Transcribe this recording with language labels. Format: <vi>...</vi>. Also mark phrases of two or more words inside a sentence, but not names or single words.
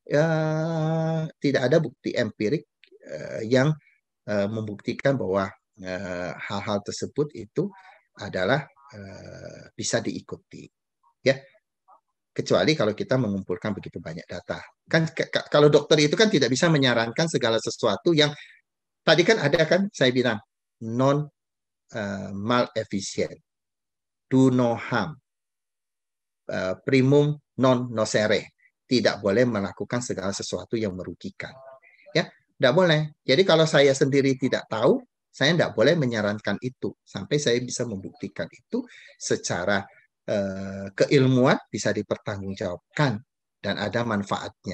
<id>Tidak ada bukti empirik yang membuktikan bahwa hal-hal tersebut itu adalah bisa diikuti. Ya, kecuali kalau kita mengumpulkan begitu banyak data. Kan kalau dokter itu kan tidak bisa menyarankan segala sesuatu yang tadi kan ada kan saya bilang non malefisien,</id> <en>do no harm,</en> <la>primum non nocere,</la> <id>tidak boleh melakukan segala sesuatu yang merugikan. Ya, tidak boleh. Jadi kalau saya sendiri tidak tahu, saya tidak boleh menyarankan itu sampai saya bisa membuktikan itu secara keilmuan bisa dipertanggungjawabkan dan ada manfaatnya.</id>